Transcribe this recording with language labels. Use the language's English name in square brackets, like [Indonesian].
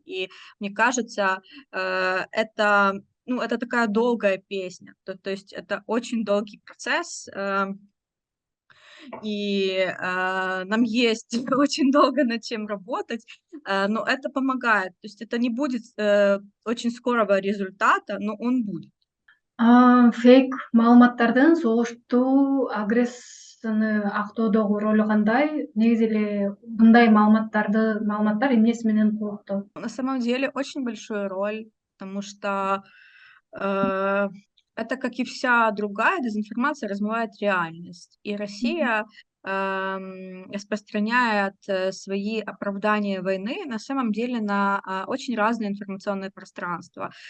[Russian] И мне кажется, это такая долгая песня. То есть это очень долгий процесс, и, нам есть очень долго над чем работать, но это помогает. То есть это не будет, очень скорого результата, но он будет. [Kyrgyz] Фейк маалыматтардын согуштуу агрессияны актоодогу ролу кандай? Негизи эле мындай маалыматтар эмнеси менен коркутат? [Russian] На самом деле очень большую роль, потому что, э, это, как и вся другая дезинформация, размывает реальность. И Мгм. Россия, распространяет, свои оправдания войны на самом деле на, очень разные информационные пространства.